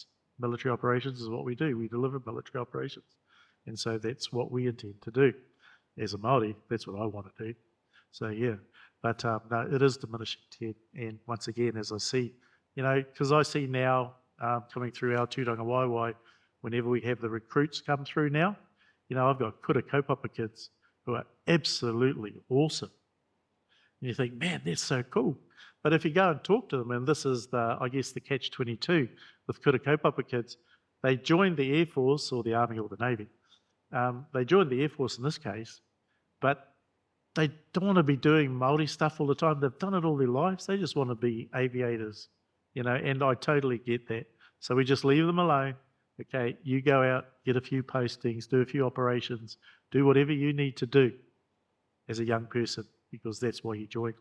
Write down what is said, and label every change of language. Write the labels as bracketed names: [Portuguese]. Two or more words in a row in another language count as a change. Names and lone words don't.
[English] Military operations is what we do. We deliver military operations, and so that's what we intend to do. As a Māori, that's what I want to do. So yeah, but no, it is diminishing, Ted. And once again, as I see, you know, because I see now coming through our [Māori] tūranga waiwai, [English] whenever we have the recruits come through now, you know, I've got [Māori] kura kaupapa [English] kids who are absolutely awesome. And you think, man, that's so cool. But if you go and talk to them, and this is I guess the catch-22 with [Māori] kura kaupapa [English] kids, they joined the Air Force or the Army or the Navy. They joined the Air Force in this case, but they don't want to be doing Māori stuff all the time. They've done it all their lives. They just want to be aviators, you know, and I totally get that. So we just leave them alone. Okay, you go out, get a few postings, do a few operations, do whatever you need to do as a young person, because that's why you joined.